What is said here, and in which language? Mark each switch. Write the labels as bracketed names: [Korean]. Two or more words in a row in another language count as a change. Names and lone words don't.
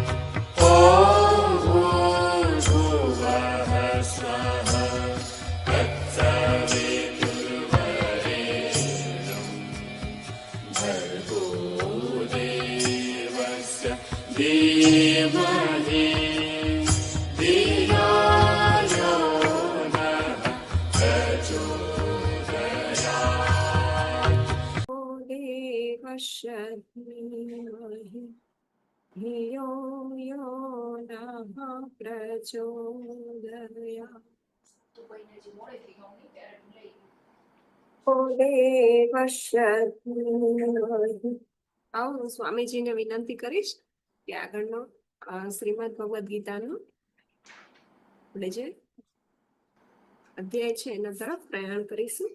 [Sanskrit] ॐ भूर्भुवः स्वः तत्सवितुर्वरेण्यं भर्गो देवस्य धीमहि धियो यो नः प्रचोदयात्। देवस्य धीमहि धियो यो नः प्रचोदयात्। ओ देवस्य धीमहि. [Gujarati] આવો હું સ્વામીજીને વિનંતી કરીશ કે આગળનો શ્રીમદ ભગવદ્ ગીતાનો આપણે જે અધ્યાય છે એના તરફ પ્રયાણ કરીશું.